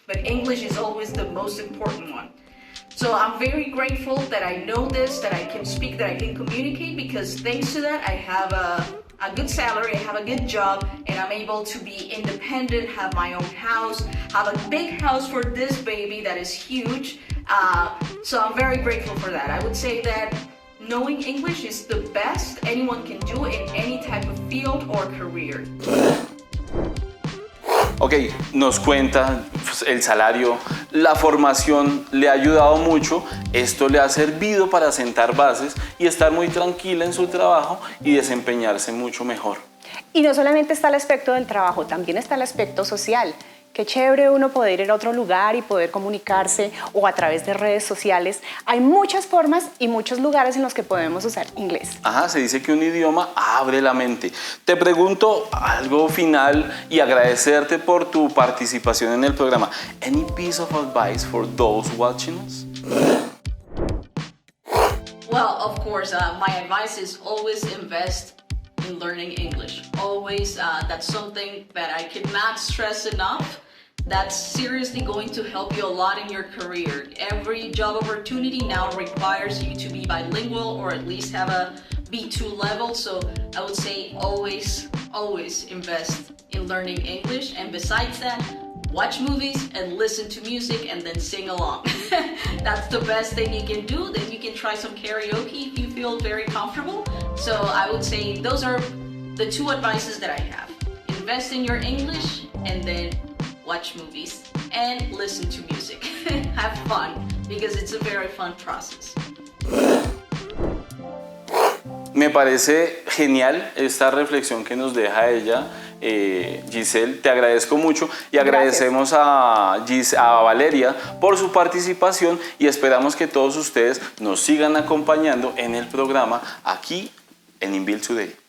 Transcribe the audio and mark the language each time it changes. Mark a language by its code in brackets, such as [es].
[en] But English is always the most important one. So I'm very grateful that I know this, that I can speak, that I can communicate, because thanks to that, I have a good salary, I have a good job, and I'm able to be independent, have my own house, have a big house for this baby that is huge. So I'm very grateful for that. I would say that knowing English is the best anyone can do in any type of field or career. [es] Ok, nos cuenta el salario, la formación le ha ayudado mucho, esto le ha servido para sentar bases y estar muy tranquila en su trabajo y desempeñarse mucho mejor. Y no solamente está el aspecto del trabajo, también está el aspecto social. Qué chévere uno poder ir a otro lugar y poder comunicarse, o a través de redes sociales. Hay muchas formas y muchos lugares en los que podemos usar inglés. Ajá, se dice que un idioma abre la mente. Te pregunto algo final y agradecerte por tu participación en el programa. [en] Any piece of advice for those watching us? Well, of course, my advice is always invest in learning English. Always, that's something that I cannot stress enough. That's seriously going to help you a lot in your career. Every job opportunity now requires you to be bilingual or at least have a B2 level. So I would say always invest in learning English. And besides that, watch movies and listen to music and then sing along. That's the best thing you can do. Then you can try some karaoke if you feel very comfortable. So I would say those are the two advices that I have. Invest in your English and then watch movies and listen to music. Have fun, because it's a very fun process. [es] Me parece genial esta reflexión que nos deja ella. Yisel, te agradezco mucho y agradecemos a Valeria por su participación y esperamos que todos ustedes nos sigan acompañando en el programa aquí en INVIL Today.